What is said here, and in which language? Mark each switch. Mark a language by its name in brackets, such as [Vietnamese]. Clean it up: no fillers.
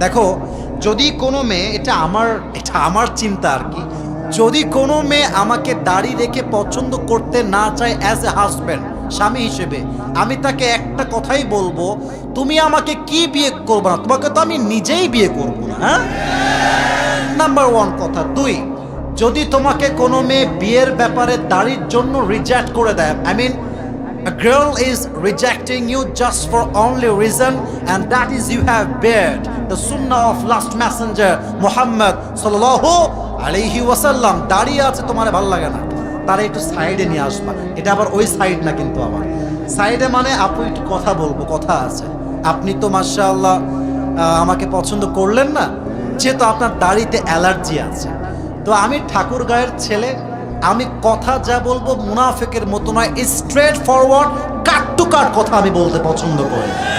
[Bangla] দেখো, যদি কোনো মেয়ে, এটা আমার চিন্তা আর কি, যদি কোনো মেয়ে আমাকে দাড়ি রেখে পছন্দ করতে না চায় [English] as a husband, [Bangla] স্বামী হিসেবে, আমি তাকে একটা কথাই বলবো, তুমি আমাকে কি বিয়ে করবো না, তোমাকে তো আমি নিজেই বিয়ে করবো না। হ্যাঁ, নাম্বার ওয়ান কথা। দুই, যদি তোমাকে কোনো মেয়ে বিয়ের ব্যাপারে দাড়ির জন্য রিজেক্ট করে দেয়, I mean [English] a girl is rejecting you just for only reason, and that is you have bared the sunnah of last messenger Muhammad sallallahu alaihi wasallam. [Bangla] দাঁড়িয়ে আছে, তোমার ভালো লাগে না, তারা একটু সাইডে নিয়ে আসবা। এটা আবার ওই সাইড না কিন্তু, আবার সাইডে মানে আপু একটু কথা বলবো, কথা আছে। আপনি তো মাশাআল্লাহ আমাকে পছন্দ করলেন না, যেহেতু আপনার দাড়িতে অ্যালার্জি আছে। তো আমি ঠাকুর গায়ের ছেলে, আমি কথা যা বলবো মুনাফিকের মতো নয়, [English] straight forward, cut to cut [Bangla] কথা আমি বলতে পছন্দ করি।